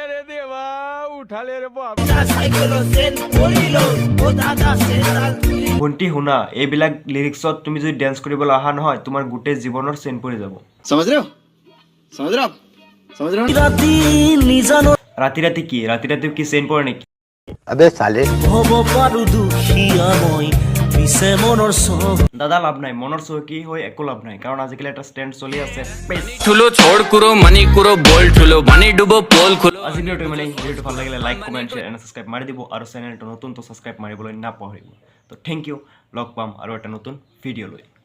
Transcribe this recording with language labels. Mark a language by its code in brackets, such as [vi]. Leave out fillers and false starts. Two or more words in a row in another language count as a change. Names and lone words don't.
[as] ভণ্টি শুনা এইবিলাক লিৰিক্সত তুমি যদি ডেন্স কৰিবলৈ অহা নহয় তোমাৰ গোটেই জীৱনৰ চেইন পৰি যাব ৰাতি ৰাতি কি চেইন পৰে নেকি [hi] अबे साले [as] হ'ব পাৰো দুখীয়া মই পিছে মনৰ চখ দাদা লাভ নাই মনৰ চহকী হৈ একো লাভ নাই কাৰণ আজিকালি এটা ষ্টেণ্ড চলি আছে [ne] ठुलो छोड़ कुरो मनी कुरो बोल ठुलो पानी डुबो पोल खुलो [as] আজি ভিডিঅ'টো ভাল লাগিলে [en] like comment share and subscribe [as] মাৰি দিব আৰু চেনেলটো নতুনটো ছাবস্ক্ৰাইব মাৰিবলৈ নাপাহৰিব তো [en] thank you [as] লগ পাম আৰু এটা নতুন ভিডিঅ' লৈ